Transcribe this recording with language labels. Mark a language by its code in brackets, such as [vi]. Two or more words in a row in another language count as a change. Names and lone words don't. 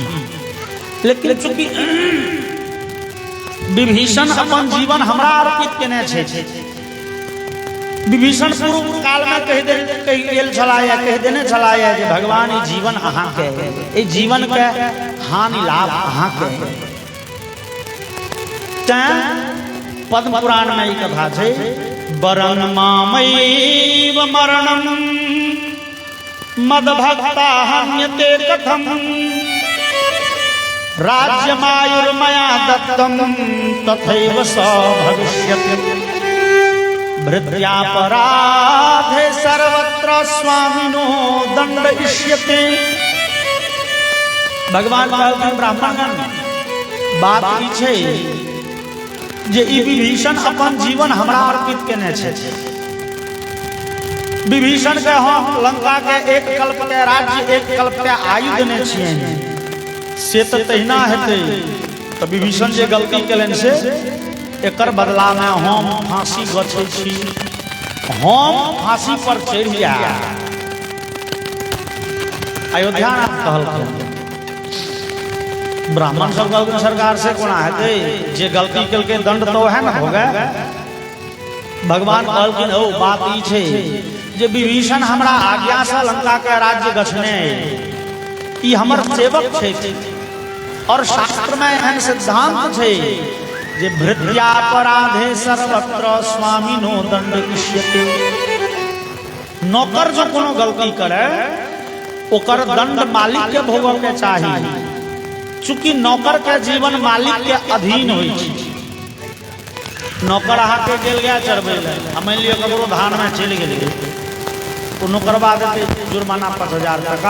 [mai] लेकिन चूंकि विभीषण अपन जीवन हमरा अर्पित केने छै, विभीषण पूर्व काल में कहि गेल छलाह, कहि देने छलाह जे भगवान ई जीवन अहाँ के, ई जीवन के हानि लाभ अहाँ के। तैं पद्म पुराण में ई कथा छै, [sa] वरन मामैव मरणं मद्भक्ता हन्यते कथम राज्यमायुर्मया दत्तं तथैव स भविष्यति भृत्यापराधे सर्वत्र स्वामिनो दंडयिष्यते। [mai] भगवान कहलखिन ब्राह्मणगण बात ई छै जे ई विभीषण अपन जीवन हमरा अर्पित केने छै। विभीषण के हम लंका के एक कल्प के राज्य, एक कल्प के आयु देने छियनि, से तो तहिना हेतै। तो विभीषण जे गलती केलनि से एकर बदला में हम फांसी गछै छी, हम फांसी पर चढ़ि जाएब। अयोध्यानाथ कहलखिन। ब्राह्मण सब कहलखिन सरकार से कोना हेतै, जे गलती केलकै दंड तो है न भोगे। भगवान कहलखिन ओ बात ई छै जे विभीषण हमरा आज्ञा से लंका के राज्य गछने, ई हमर सेवक छै। और शास्त्र में एहन सिद्धांत छै जे [sa] भृत्यापराधे सर्वत्र स्वामिनो दंडयिष्यते। [mai] नौकर जो कोनो गलती करे ओकर दंड मालिक के भोगऽ के चाही, चूंकि नौकर के जीवन मालिक के अधीन होइ छै। नौकर अहाँ के गेल गया चढ़बै ले, मानि लिअ ककरो धान में चलि गेलियै तो नौकरबा देते जुर्माना 5000 टका।